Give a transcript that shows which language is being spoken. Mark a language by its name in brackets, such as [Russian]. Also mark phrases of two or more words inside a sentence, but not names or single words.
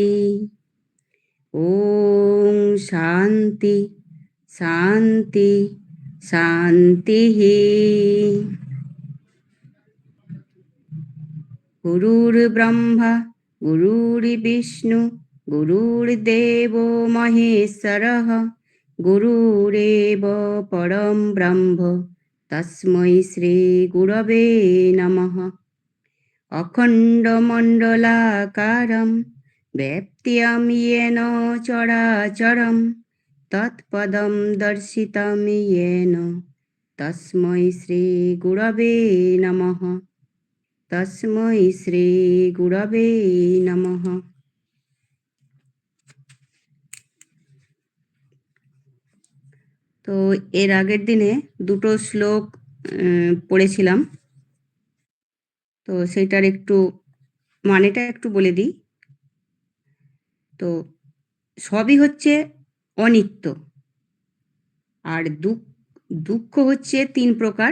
[Sanskrit] ওম শান্তি শান্তি শান্তিঃ। গুরুর্ব্রহ্মা গুরুর্বিষ্ণু গুরুর্দেবো মহেশ্বরঃ গুরুরেব পরম ব্রহ্ম তস্मै শ্রী গুরবে নমঃ। অখণ্ডমণ্ডলাকারম ব্যাপ্ত্যং येन চরাচরম তৎপদম দর্শিতং येन তস্मै শ্রী গুরবে নমঃ। তস্मै শ্রী গুরবে নমঃ। [Bangla] তো এর আগের দিনে দুটো শ্লোক পড়েছিলাম, তো সেটার একটু মানেটা একটু বলে দিই। তো সবই হচ্ছে অনিত্য, আর দুঃখ হচ্ছে তিন প্রকার।